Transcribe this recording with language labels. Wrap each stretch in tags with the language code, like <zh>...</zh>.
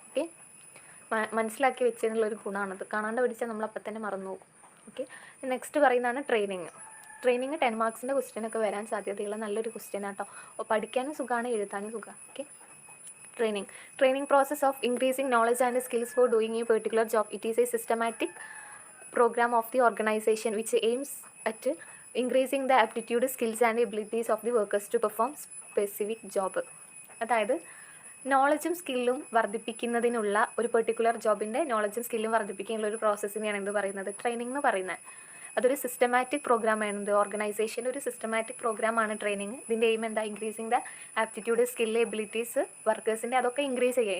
<ml>Okay, മനസ്സിലാക്കി വെച്ചതിനുള്ളൊരു ഗുണമാണത്. കാണാണ്ട് പഠിച്ചാൽ നമ്മൾ അപ്പം തന്നെ മറന്നു പോകും. ഓക്കെ, നെക്സ്റ്റ് പറയുന്നതാണ് ട്രെയിനിങ്. ട്രെയിനിങ് 10 മാർക്സിൻ്റെ ക്വസ്റ്റ്യനൊക്കെ വരാൻ സാധ്യതയുള്ള നല്ലൊരു ക്വസ്റ്റ്യൻ ആട്ടോ. പഠിക്കാനും സുഖമാണ്, എഴുതാനും സുഖമാണ്. Okay,</ml> <en>Training process of increasing knowledge and skills for doing a particular job. It is a systematic program of the organization which aims at increasing the aptitude, skills and abilities of the workers to perform specific job.</en> <ml>അതായത് നോളജും സ്കില്ലും വർദ്ധിപ്പിക്കുന്നതിനുള്ള ഒരു particular ജോബിൻ്റെ നോളജും സ്കില്ലും വർദ്ധിപ്പിക്കാനുള്ള ഒരു പ്രോസസ്സിനെയാണ് എന്ത് പറയുന്നത്, training എന്ന് പറയുന്നത്. അതൊരു സിസ്റ്റമാറ്റിക് പ്രോഗ്രാമാണ്. ഓർഗനൈസേഷൻ്റെ ഒരു സിസ്റ്റമാറ്റിക് പ്രോഗ്രാമാണ് ട്രെയിനിങ്. ഇതിൻ്റെ എയിം എന്താ, increasing the aptitude, skill, abilities വർക്കേഴ്സിൻ്റെ അതൊക്കെ ഇൻക്രീസ് ചെയ്യുക.</ml>